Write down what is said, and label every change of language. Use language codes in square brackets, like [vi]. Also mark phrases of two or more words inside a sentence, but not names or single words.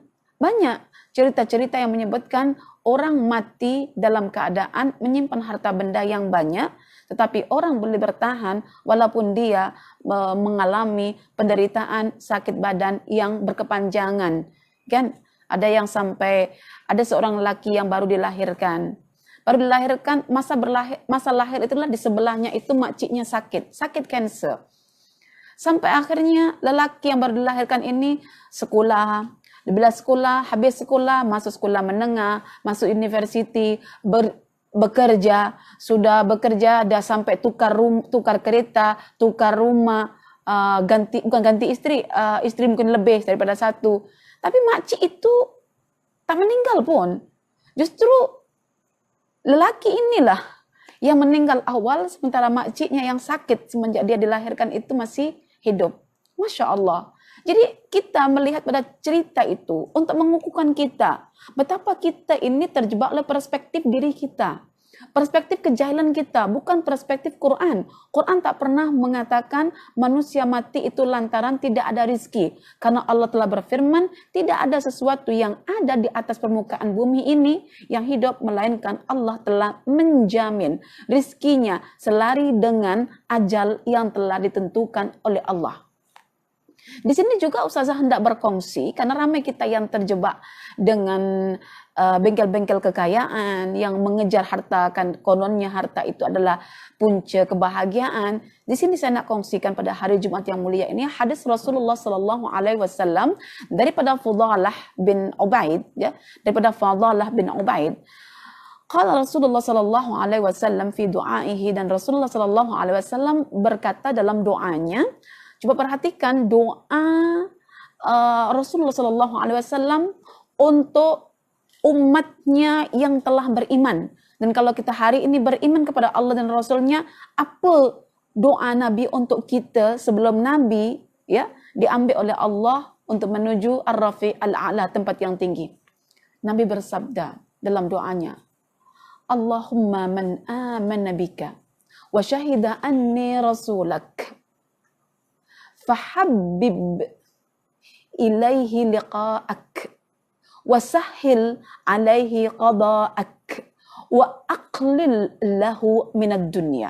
[ms] Banyak cerita-cerita yang menyebutkan orang mati dalam keadaan menyimpan harta benda yang banyak, tetapi orang boleh bertahan walaupun dia mengalami penderitaan sakit badan yang berkepanjangan. Kan ada yang sampai ada seorang lelaki yang baru dilahirkan. Masa lahir itulah di sebelahnya itu makciknya sakit kanser. Sampai akhirnya lelaki yang baru dilahirkan ini sekolah, habis sekolah, masuk sekolah menengah, masuk universiti, bekerja, sudah bekerja, dah sampai tukar kereta, tukar rumah, bukan ganti istri mungkin lebih daripada satu. Tapi makcik itu tak meninggal pun. Justru lelaki inilah yang meninggal awal, sementara makciknya yang sakit semenjak dia dilahirkan itu masih hidup. [ar] ما شاء الله. [ms] Jadi kita melihat pada cerita itu untuk mengukuhkan kita betapa kita ini terjebak oleh perspektif diri kita, perspektif kejahilan kita, bukan perspektif Quran. Quran tak pernah mengatakan manusia mati itu lantaran tidak ada rizki, karena Allah telah berfirman tidak ada sesuatu yang ada di atas permukaan bumi ini yang hidup, melainkan Allah telah menjamin rizkinya selari dengan ajal yang telah ditentukan oleh Allah. Di sini juga Ustazah hendak berkongsi karena ramai kita yang terjebak dengan bengkel-bengkel kekayaan yang mengejar harta, kan kononnya harta itu adalah punca kebahagiaan. Di sini saya nak kongsikan pada hari Jumat yang mulia ini hadis Rasulullah [ar] صلى الله عليه وسلم [ms] daripada Fudhalah bin Ubaid, ya, daripada Fudhalah bin Ubaid. [ar] قال رسول الله صلى الله عليه وسلم في دعائه, [ms] dan Rasulullah [ar] صلى الله عليه وسلم [ms] berkata dalam doanya. Coba perhatikan doa Rasulullah [ar] صلى الله عليه وسلم [ms] untuk umatnya yang telah beriman. Dan kalau kita hari ini beriman kepada Allah dan Rasulnya, apa doa Nabi untuk kita sebelum Nabi diambil oleh Allah untuk menuju [ar] الرفيق الأعلى, [ms] tempat yang tinggi. Nabi bersabda dalam doanya, [ar] اللهم من آمن بك وشهد أني رسولك فحبب إليه لقاءك وسهل عليه قضاءك وأقلل له من الدنيا.